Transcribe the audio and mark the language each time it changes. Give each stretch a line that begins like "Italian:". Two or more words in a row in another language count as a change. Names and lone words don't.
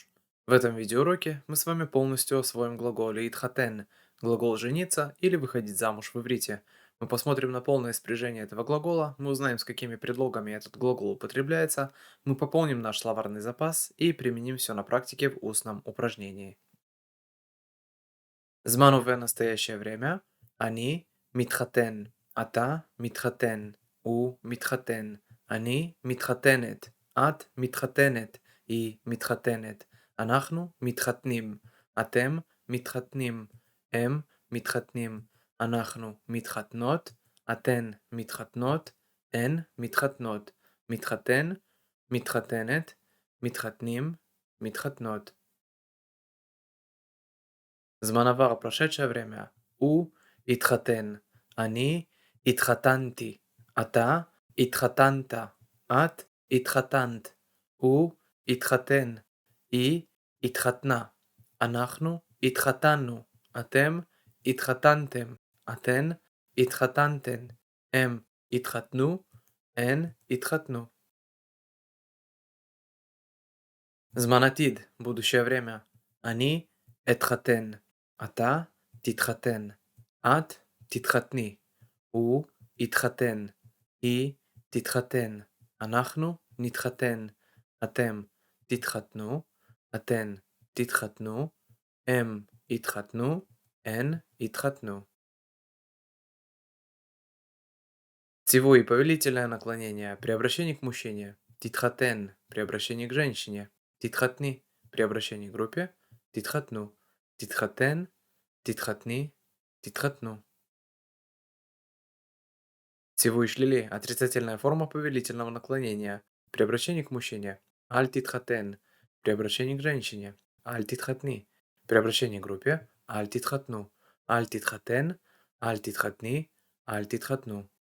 Russian: В этом видеоуроке мы с вами полностью освоим глагол лейтхатен – глагол «жениться» или «выходить замуж» в иврите. Мы посмотрим на полное спряжение этого глагола, мы узнаем, с какими предлогами этот глагол употребляется, мы пополним наш словарный запас и применим все на практике в устном упражнении. Зман настоящее время.
Hebrew: אני מתחתן. אתה מתחתן. הוא מתחתן. אני מתחתנת. את מתחתנת, היא מתחתנת, אנחנו מתחתנים, אתם מתחתנים, הם מתחתנים, אנחנו מתחתנות, אתן מתחתנות, הן מתחתנות, מתחתן, מתחתנת, מתחתנים, מתחתנות. זמן עבר,
Russian: прошедшее время.
Hebrew: הוא התחתן. אני התחתנתי. אתה התחתנת. את התחתנת. הוא התחתן. היא התחתנה. אנחנו התחתנו. אתם התחתנתם. אתן התחתנתן. הם התחתנו. הן התחתנו. זמן עתיד,
Russian: будущее время.
Hebrew: אני אתחתן. אתה תתחתן. את תתחתני. הוא יתחתן. היא תתחתן. אנחנו נתחתן. אתם תתחתנו. אתן תתחתנו. הם יתחתנו. הן יתחתנו.
Russian: Циву и повелительное наклонение при обращении к мужчине. Титхатен при обращении к женщине. Титхатни при обращении к группе.
Hebrew: תתחתנו. תתחתן. תתחתני. Титхатну.
Russian: Циву и шлили отрицательная форма повелительного наклонения при обращении к мужчине.
Hebrew: אל תתחתן
Russian: при обращении к женщине.
Hebrew: אל תתחתני
Russian: при обращении к группе.
Hebrew: אל תתחתנו. אל תתחתן. אל תתחתני. אל תתחתנו.